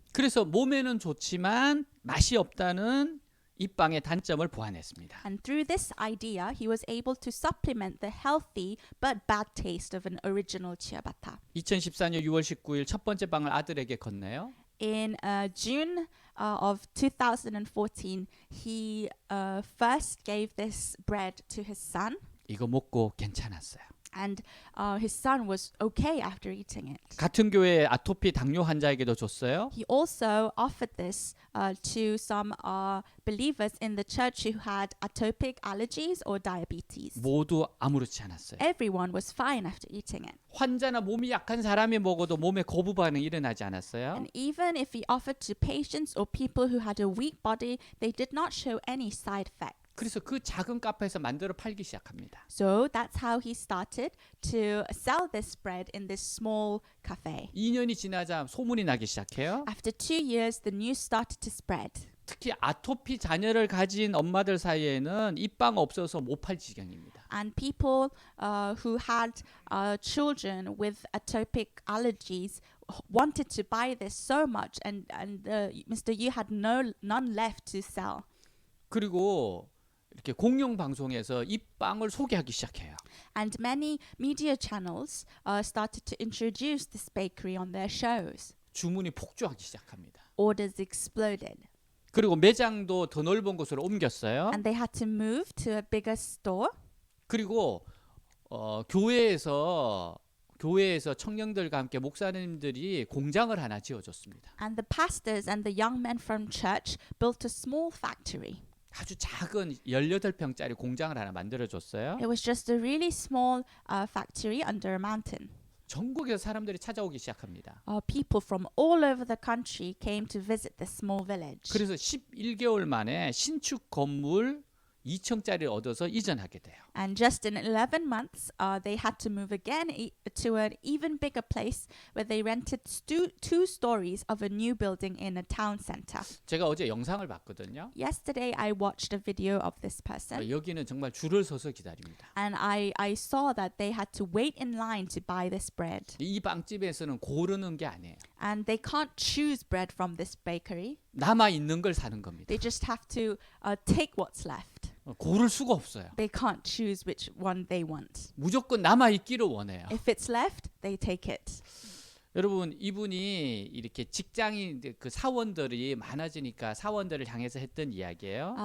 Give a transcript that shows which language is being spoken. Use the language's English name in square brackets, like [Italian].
[Korean] 그래서 몸에는 좋지만 맛이 없다는 이 빵의 단점을 보완했습니다. [English] And through this idea, he was able to supplement the healthy but bad taste of an original ciabatta. [Korean] 2014년 6월 19일 첫 번째 빵을 아들에게 건네요. [English] In June of 2014, he first gave this bread to his son. [Korean] 이거 먹고 괜찮았어요. [English] And his son was okay after eating it. [Korean] 같은 교회 아토피 당뇨 환자에게도 줬어요. [English] He also offered this to some believers in the church who had atopic allergies or diabetes. [Korean] 모두 아무렇지 않았어요. [English] Everyone was fine after eating it. [Korean] 환자나 몸이 약한 사람이 먹어도 몸에 거부 반응이 일어나지 않았어요. [English] And even if he offered to patients or people who had a weak body, they did not show any side effects. [Korean] 그래서 그 작은 카페에서 만들어 팔기 시작합니다. [English] So that's how he started to sell this bread in this small cafe. [Korean] 2년이 지나자 소문이 나기 시작해요. [English] After 2 years, the news started to spread. [Korean] 특히 아토피 자녀를 가진 엄마들 사이에는 이 빵 없어서 못 팔 지경입니다. [English] And people who had children with atopic allergies wanted to buy this so much, and Mr. Yu had none left to sell. [Korean] 그리고 이렇게 공영 방송에서 이 빵을 소개하기 시작해요. [English] And many media channels started to introduce this bakery on their shows. [Korean] 주문이 폭주하기 시작합니다. [English] Orders exploded. [Korean] 그리고 매장도 더 넓은 곳으로 옮겼어요. [English] And they had to move to a bigger store. [Korean] 그리고 교회에서 청년들과 함께 목사님들이 공장을 하나 지어줬습니다. [English] And the pastors and the young men from church built a small factory. [Korean] 아주 작은 18평짜리 공장을 하나 만들어줬어요. [English] It was just a really small factory under a mountain. [Korean] 전국에서 사람들이 찾아오기 시작합니다. [English] People from all over the country came to visit this small village. [Korean] 그래서 11개월 만에 신축 건물 2층짜리를 얻어서 이전하게 돼요. [English] And just in 11 months, they had to move again to an even bigger place where they rented two stories of a new building in a town center. [Korean] 제가 어제 영상을 봤거든요. [English] Yesterday, I watched a video of this person. [Korean] 여기는 정말 줄을 서서 기다립니다. [English] And I saw that they had to wait in line to buy this bread. [Korean] 이 빵집에서는 고르는 게 아니에요. [English] And they can't choose bread from this bakery. [Korean] 남아 있는 걸 사는 겁니다. [English] They just have to take what's left. [Korean] 고를 수가 없어요. [English] They can't choose which one they want. [Korean] 무조건 남아 있기를 원해요. [English] If it's left, they take it. [Korean] 여러분, 이분이 이렇게 직장인 그 사원들이 많아지니까 사원들을 향해서 했던 이야기예요.